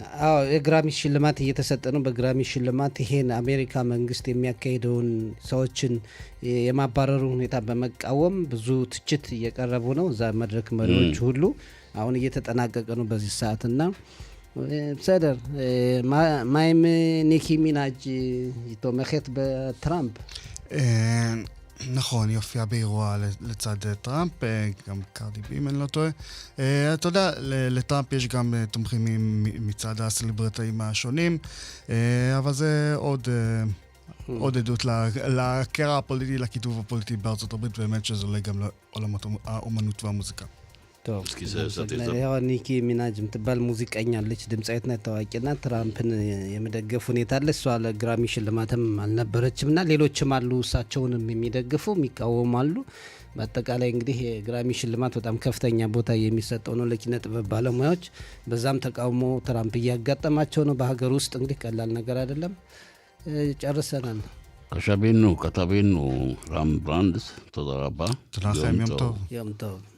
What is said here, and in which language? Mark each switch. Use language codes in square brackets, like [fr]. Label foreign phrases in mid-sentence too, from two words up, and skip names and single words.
[am] የግራሚ ሽልማት እየተሰጠ ነው። በግራሚ ሽልማት ይሄን አሜሪካ መንግስት የሚያካሂደውን ሰዎችን የማባረሩ ሁኔታ በመቃወም ብዙ ትችት እየቀረቡ ነው። እዛ መድረክ መሪዎች ሁሉ አሁን እየተጠናቀቀ ነው በዚህ ሰዓትና [he] בסדר, מה עם ניקי מינאג' תומכת בטראמפ? נכון, היא הופיעה באירוע לצד טראמפ, גם קרדי בי, אם אני לא טועה. אתה יודע, לטראמפ יש גם תומכים מצד הסלבריטאים השונים, אבל זה עוד עדות לקרע הפוליטי, לכיתוב הפוליטי בארצות הברית, באמת שזה עולה גם לעולמות האומנות והמוזיקה. טוב, [am] እስኪ ሰጥ ያው ኒኪ ሚናጅ የምትባል ሙዚቀኛ አለች፣ ድምጻዊት ናት፣ ታዋቂና ትራምፕን የመደገፍ ሁኔታ አለ። እሷ ለግራሚ ሽልማትም አልነበረችም እና ሌሎችም አሉ እሳቸውንም የሚደግፉ የሚቃወሙ አሉ። በአጠቃላይ እንግዲህ የግራሚ ሽልማት በጣም ከፍተኛ ቦታ የሚሰጠው ነው ለኪነ ጥበብ ባለሙያዎች። በዛም ተቃውሞ ትራምፕ እያጋጠማቸው ነው። በሀገር ውስጥ እንግዲህ ቀላል ነገር አይደለም። ጨርሰናል። ከታቤኑ ራም ብራንድስ ተዘራባ [he] תודה לכם, יום טוב. יום טוב.